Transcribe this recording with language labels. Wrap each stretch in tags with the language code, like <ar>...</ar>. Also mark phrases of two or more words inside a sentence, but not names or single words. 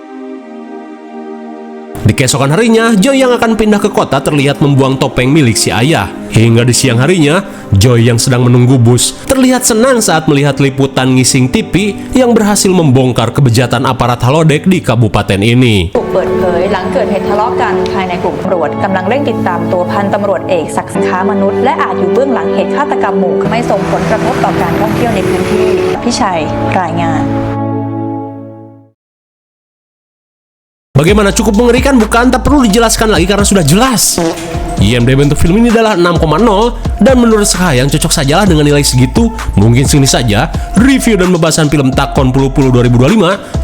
<id>Di keesokan harinya, Joy yang akan pindah ke kota terlihat membuang topeng milik si ayah. Hingga di siang harinya, Joy yang sedang menunggu bus terlihat senang saat melihat liputan ngising TV yang berhasil membongkar kebejatan aparat halodeck di kabupaten ini.</id> <th>ถูกเปิดเผยหลังเกิดเหตุทะเลาะกันภายในกลุ่มตำรวจกำลังเร่งติดตามตัวพันตำรวจเอกศักดิ์ค้ามนุษย์และอาจอยู่เบื้องหลังเหตุฆาตกรรมหมู่ไม่ส่งผลกระทบต่อการท่องเที่ยวในพื้นที่พี่ชัยรายงาน</th> <id>Bagaimana, cukup mengerikan bukan? Tak perlu dijelaskan lagi karena sudah jelas. IMDb untuk film ini adalah 6,0 dan menurut Sakayang cocok sajalah dengan nilai segitu. Mungkin segini saja review dan pembahasan film Takon Pulu Pulu 2025.</id>